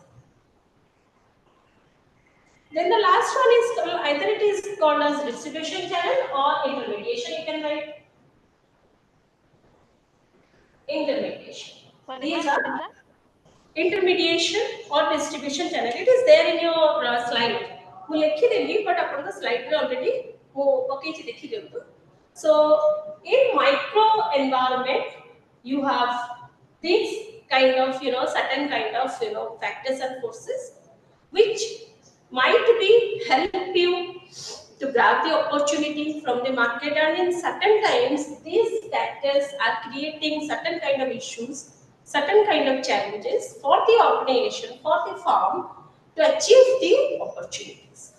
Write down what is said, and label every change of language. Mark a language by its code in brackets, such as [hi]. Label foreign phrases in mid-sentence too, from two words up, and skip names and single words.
[en] Then the last one is called, either it is called as distribution channel or intermediation. You can write intermediation. These are intermediation or distribution channel. It is there in your slide. [or] ମୁଁ ଲେଖିଦେଲି but ଆପଣଙ୍କ slide ରେ already ମୁଁ ପକେଇଛି ଦେଖି ଦିଅନ୍ତୁ. [en] So in micro environment you have these kind of certain kind of factors and forces which might be help you to grab the opportunity from the market, and in certain times these factors are creating certain kind of issues, certain kind of challenges for the organization, for the firm to achieve the opportunities.